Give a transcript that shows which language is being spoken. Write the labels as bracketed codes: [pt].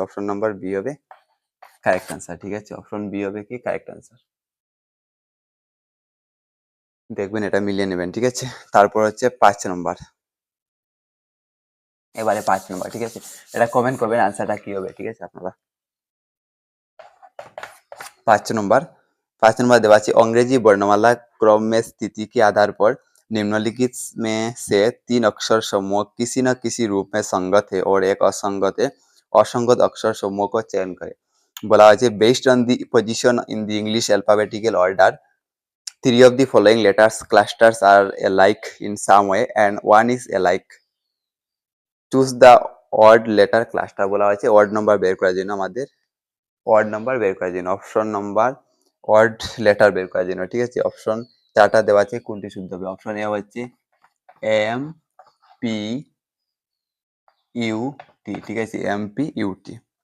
[bn] Option number B হবে correct answer, ঠিক আছে। অপশন বি হবে কি কারেক্ট আনসার, দেখবেন এটা মিলিয়ে নেবেন, ঠিক আছে। তারপর হচ্ছে 5 নম্বর, এবারে 5 নম্বর, ঠিক আছে। এটা কমেন্ট করবেন আনসারটা কি হবে, ঠিক আছে আপনারা। [hi] 5 नंबर, 5 नंबर [bn] देवा আছে [hi] अंग्रेजी वर्णमाला क्रम में स्थिति के आधार पर निम्नलिखित में से 3 अक्षर समूह किसी न किसी रूप में संगत है और एक असंगत है, असंगत अक्षर समूह को चयन करें। बोला है [en] Based on the position in the English alphabetical order, three of the following letters clusters are alike in some way and one is alike. Choose the odd letter cluster, [bn] বলা হয়েছে odd number বের করার জন্য, আমাদের odd number বের করার জন্য, option number odd letter বের করার জন্য, ঠিক আছে। অপশন চারটা দেওয়া আছে, কোনটি শুদ্ধ হবে। অপশন এ হচ্ছে এম পি ইউ টি, ঠিক আছে, এম পি ইউ টি।